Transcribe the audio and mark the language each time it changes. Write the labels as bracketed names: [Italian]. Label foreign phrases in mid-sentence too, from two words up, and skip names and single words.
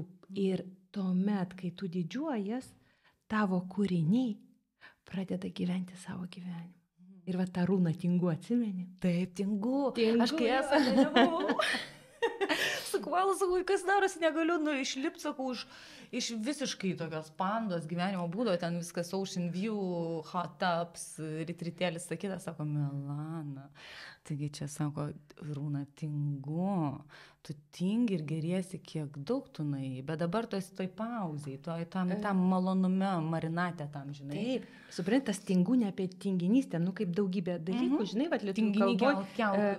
[Lithuanian] Ir tuomet, kai tu didžiuojas, tavo kūriniai pradeda gyventi savo gyvenimą. Ir va tą runą tingu atsimeni. Taip, tingu. Aš kai esu nebuvau. Sakau, kas darosi, negaliu išlipti, sakau, iš visiškai tokios pandos gyvenimo būdo, ten viskas [English] ocean view, hot tubs, [Lithuanian] retritėlis, sakyta, sako, Milana. Taigi čia sako, rūna, tingu, tu tingi ir geriesi, kiek daug tu nuėjai, bet dabar tu esi toj pauzėj, tam malonume, marinate tam, žinai. Taip, suprantas, tingu ne apie tinginystę, nu kaip daugybė dalykų, žinai, va, lietuvių kalboj.